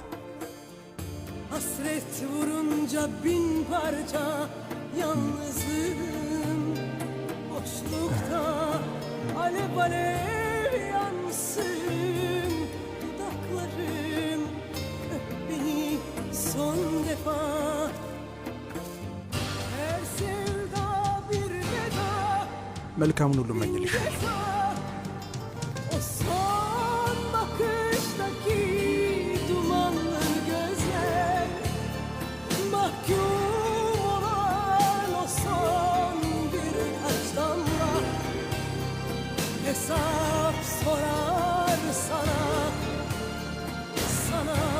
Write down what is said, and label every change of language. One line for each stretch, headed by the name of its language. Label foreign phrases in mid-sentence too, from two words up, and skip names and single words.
Turkish: Hasret vurunca bin parça yalnızım. Boşlukta alev alev yansın. Dudaklarım öp beni son defa.
Amharic: መልካሙን ሁሉ እመኝልሻለሁ።
Turkish: O son bakıştaki dumanlı gözler, mahkum olan o son birkaç damla hesap sorar sana, sana.